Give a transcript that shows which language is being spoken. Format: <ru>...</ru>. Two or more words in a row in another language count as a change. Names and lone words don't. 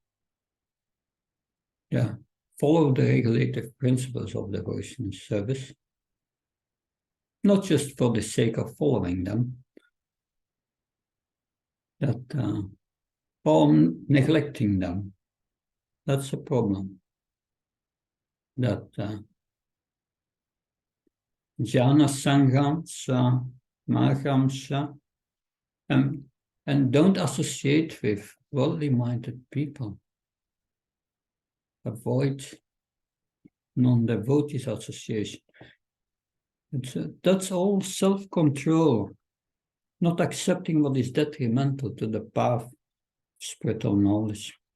<en>Follow the regulative principles of devotional service, not just for the sake of following them, or neglecting them. That's a problem. That</en> <sa>jhana sangham sa maham sa,</sa> <en>and don't associate with worldly-minded people. Avoid non-devotees association. That's all self-control, not accepting what is detrimental to the path of spiritual knowledge.</en>